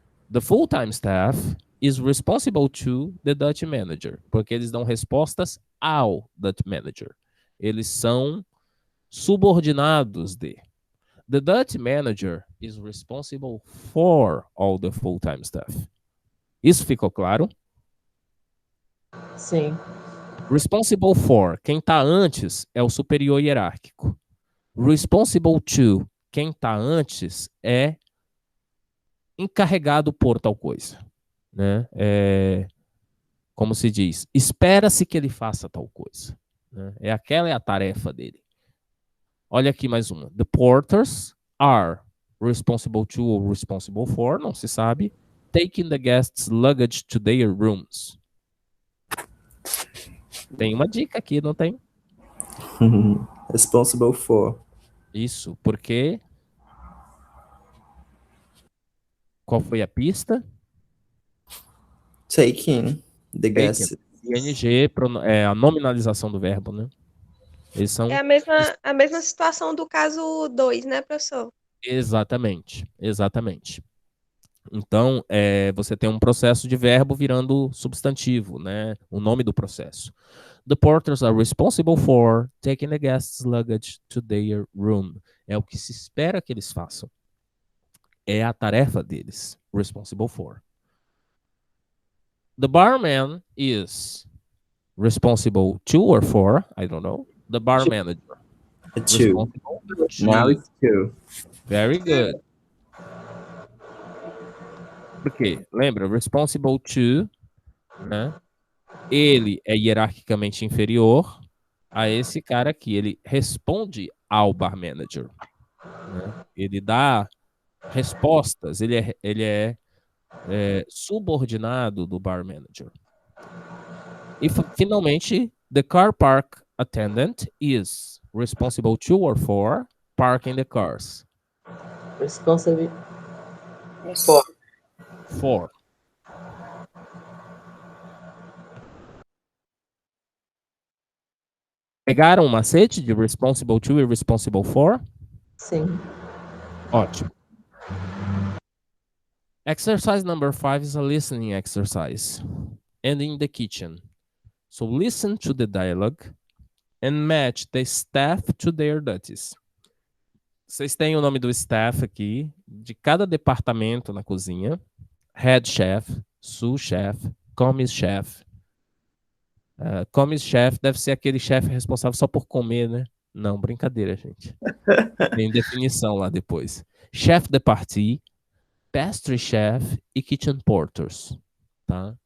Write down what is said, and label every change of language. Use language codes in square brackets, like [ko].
[en] The full-time staff is responsible to the duty manager, [pt] porque eles dão respostas ao duty manager. Eles são subordinados de. The duty manager is responsible for all the full-time staff. Isso ficou claro? Sim. Responsible for, quem está antes é o superior hierárquico. Responsible to, quem está antes é encarregado por tal coisa, né? Como se diz, espera-se que ele faça tal coisa, né? Aquela é a tarefa dele. Olha aqui mais uma. [en] The porters are responsible to or responsible for, [pt] não se sabe, [en] taking the guests' luggage to their rooms. [pt] Tem uma dica aqui, não tem? [en] Responsible for. [pt] Isso, porque... Qual foi a pista? [en] Taking the guests. [pt] ING é a nominalização do verbo, né? Eles são... É a mesma situação do caso 2, né, professor? Exatamente, exatamente. Então, você tem um processo de verbo virando substantivo, né? O nome do processo. [en] The porters are responsible for taking the guests' luggage to their room. [pt] É o que se espera que eles façam. É a tarefa deles. [en] Responsible for. The barman is responsible to or for, I don't know. The bar manager. To. Now it's to. Very good. [pt] Porque, lembra, responsible to, né? Ele é hierarquicamente inferior a esse cara aqui. Ele responde ao bar manager, né? Ele dá respostas. Ele é subordinado do bar manager. E finalmente, [en] the car park attendant is responsible to or for parking the cars. Responsible for. For. [pt] Pegaram o macete de responsible to e responsible for? Sim. Ótimo. [en] Exercise number 5 is a listening exercise. And in the kitchen. So listen to the dialogue and match the staff to their duties. [pt] Vocês têm o nome do staff aqui, de cada departamento na cozinha. [en] Head chef, sous chef, commis chef. [pt] Commis chef deve ser aquele chefe responsável só por comer, né? Não, brincadeira, gente. Tem definição lá depois. Chef de partie, pastry chef e kitchen porters. Tá?